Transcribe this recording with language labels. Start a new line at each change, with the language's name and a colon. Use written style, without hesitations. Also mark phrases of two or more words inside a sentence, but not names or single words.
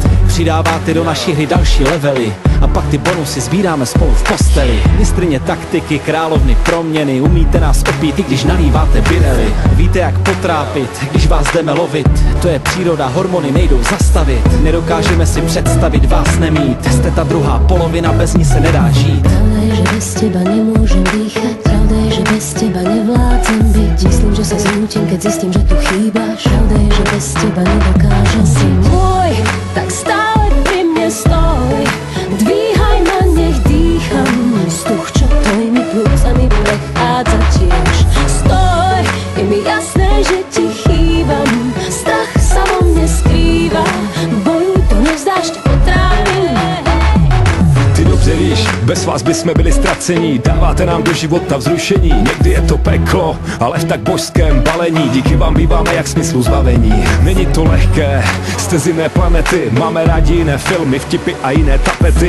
Czech: Přidáváte do naší hry další levely a pak ty bonusy sbíráme spolu v posteli. Mistryně taktiky, královny proměny, umíte nás opít, i když nalíváte birely. Víte, jak potrápit, když vás jdeme lovit. To je příroda, hormony nejdou zastavit. Nedokážeme si představit vás nemít. Jste ta druhá polovina, bez ní se nedá žít.
Slovak: Pravda je, že bez teba nemôžem dýchať. Pravda je, že bez teba nevládzem byť. Myslím, že sa zrútim, keď zistím, že tu chýbaš. Pravda je, že bez teba nedokážem si môj, tak stále pri mne stoj. Dvíhaj ma, nech dýcham. Vzduch, čo tvojimi plúcami prechádza tiež. Stoj, je mi jasné, že ti chýbam. Strach sa vo mne skrýva. Bojuj, to nevzdáš, ťa potrávim.
Czech: Ty dobře víš, bez vás bychom byli ztracení. Dáváte nám do života vzrušení. Někdy je to peklo, ale v tak božském balení. Díky vám býváme jak smyslu zbavení. Není to lehké, jste z jiné planety. Máme rádi jiné filmy, vtipy a jiné tapety.